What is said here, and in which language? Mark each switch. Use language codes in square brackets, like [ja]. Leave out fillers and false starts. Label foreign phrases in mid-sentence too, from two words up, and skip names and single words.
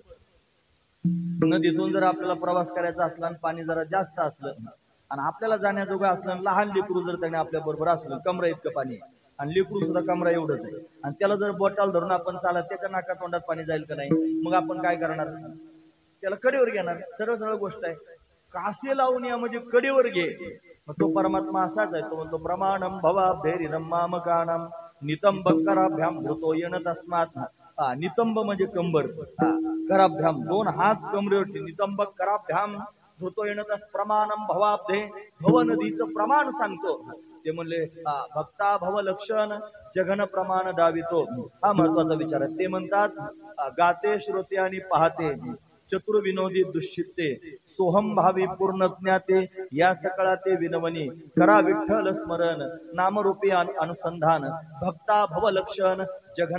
[mr] नदीतून जर आपल्याला प्रवास करायचा असला आणि पाणी जरा जास्त असलं, आणि आपल्याला जाण्याजोगं असलं, लहान लेकरू जर त्याने आपल्या बरोबर असलं, कमरा इतकं पाणी, आणि लेकरू सुद्धा कमरा एवढंच आहे, आणि त्याला जर बोटाला धरून आपण चालत, त्याच्या नाका तोंडात पाणी जाईल का नाही? मग आपण काय करणार? त्याला कडेवर घेणार. सरळ सरळ गोष्ट आहे. कासे लावून या म्हणजे कडेवर घे. मग तो परमात्मा असाच आहे. [sa] तो म्हणतो प्रमाणम भवाभेरिनम मामकानम नितंब कराभ्याम धृतो येन तस्मात. [mr] नितंब म्हणजे कंबर, कराभ्याम दोन हात कमरेवरती, [sa] नितंब कराभ्याम धृतो येन तस् प्रमाणम भवाब्धे. [mr] भव नदीचं प्रमाण सांगतो. ते म्हणले भक्ता भव लक्षण जघन प्रमाण दावितो. हा महत्वाचा विचार आहे. ते म्हणतात गाते श्रोते आणि पाहते, चतुर्विनोदी दुष्चित्ते, सोहम भावी पूर्ण ज्ञाते, या सकळा ते विनवनी, करा विठ्ठल स्मरण, नामरूपी अनुसंधान, भक्ता भव लक्षण जघन प्रमाण दावितो.